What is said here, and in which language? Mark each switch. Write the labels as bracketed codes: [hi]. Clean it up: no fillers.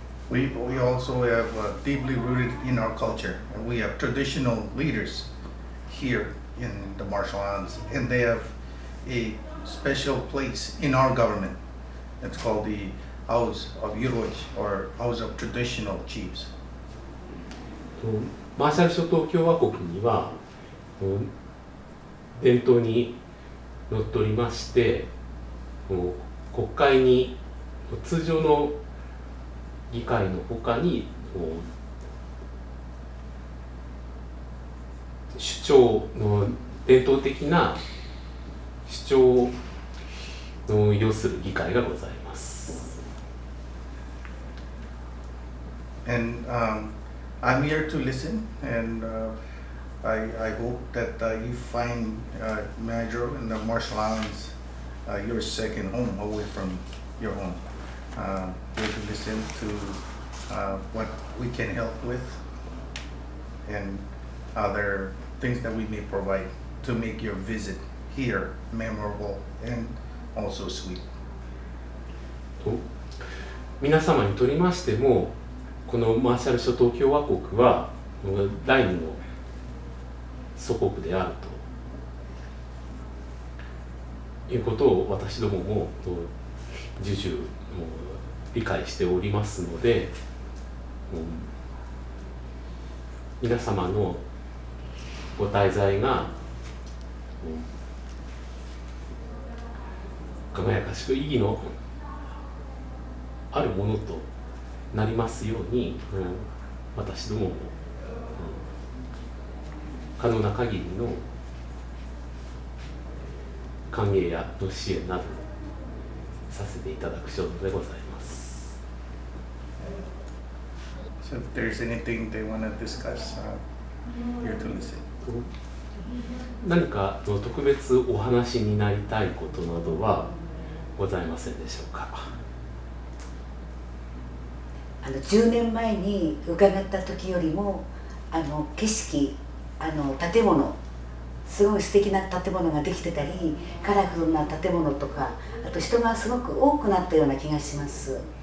[en] We also have deeply rooted in our culture, and we have traditional leaders here in the Marshall Islands, and they have a special place in our government. It's called the House of Yuroich, or House of Traditional Chiefs. [ja] マーシャル諸島共和国には伝統にのっとりまして国会に通常の議会のほかに主張の伝統的な主張の要する議会がございます。 [en] And I'm here to listen, and I hope that you find Major in the Marshall Islands your second home away from your home. Here to listen to what we can help with, and other things that we may provide to make your visit here memorable and also sweet. [ja] 皆様にとりましても、このマーシャル諸島共和国は第二の祖国であるということを私どもも重々理解しておりますので、皆様のご滞在が輝かしく意義のあるものとなりますように、私どもも可能な限りの歓迎や支援などさせていただく所存でございます。 [en] So if there's anything they want to discuss, here to listen. [ja] 何か特別お話になりたいことなどはございませんでしょうか。 10年前に伺った時よりも景色建物すごい素敵な建物ができてたりカラフルな建物とかあと人がすごく多くなったような気がします。